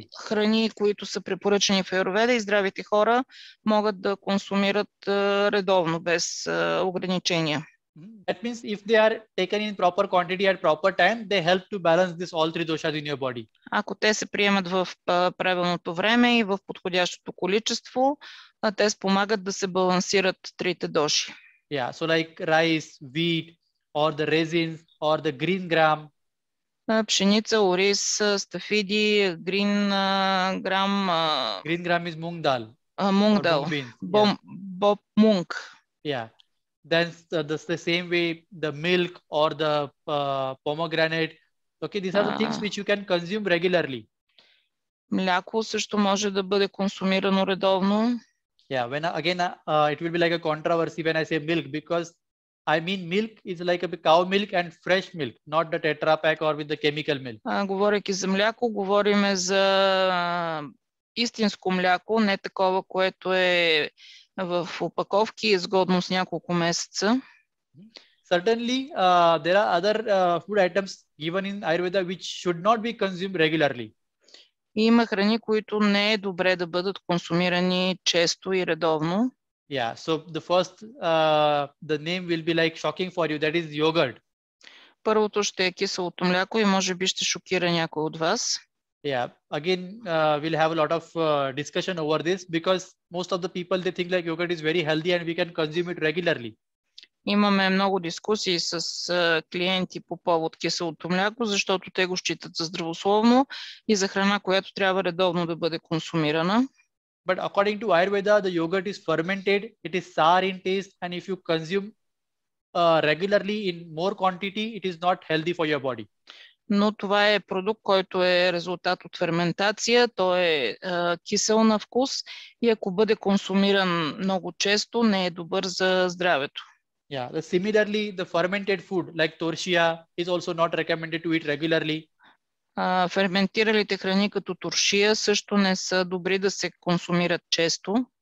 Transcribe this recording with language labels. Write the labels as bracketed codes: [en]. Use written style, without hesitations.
[bg] Има храни, които са препоръчани в Аюрведа и здравите хора могат да консумират редовно, без ограничения. [en] That means if they are taken in proper quantity at proper time, they help to balance this all three doshas in your body. [bg] Ако те се приемат в правилното време и в подходящото количество, те спомагат да се балансират трите доши. [en] Yeah, so like rice, wheat, or the raisins, or the green gram. [bg] Пшеница, ориз, стафиди, green gram. [en] Green gram is mung dal. Mung dal. Bob mung. Yeah. Then the same way the milk or the pomegranate. Okay, these are the things which you can consume regularly. [bg] Мляко също може да бъде консумирано редовно. [en] Yeah, when again it will be like a controversy when I say milk, because I mean milk is like a cow milk and fresh milk, not the Tetra Pak or with the chemical milk. [bg] Говорейки за мляко, говорим за истинско мляко, не такова, което е в опаковки, изгодно с няколко месеца. [en] Certainly, there are other food items given in Ayurveda which should not be consumed regularly. [bg] Има храни, които не е добре да бъдат консумирани често и редовно. [en] Yeah, so the first, the name will be like shocking for you, that is yogurt. [bg] Първото ще е киселото мляко и може би ще шокира някой от вас. [en] Yeah, again, we'll have a lot of discussion over this because most of the people, they think like yogurt is very healthy and we can consume it regularly. [bg] Имаме много дискусии с клиенти по повод киселото мляко, защото те го считат за здравословно и за храна, която трябва редовно да бъде консумирана. [en] But according to Ayurveda, the yogurt is fermented, it is sour in taste, and if you consume regularly in more quantity, it is not healthy for your body. [bg] Но това е продукт, който е резултат от ферментация, той е кисел на вкус и ако бъде консумиран много често, не е добър за здравето. [en] Yeah, similarly, the fermented food like tortilla is also not recommended to eat regularly. [bg] Ферментиралите храни като туршия също не са добри да се консумират често.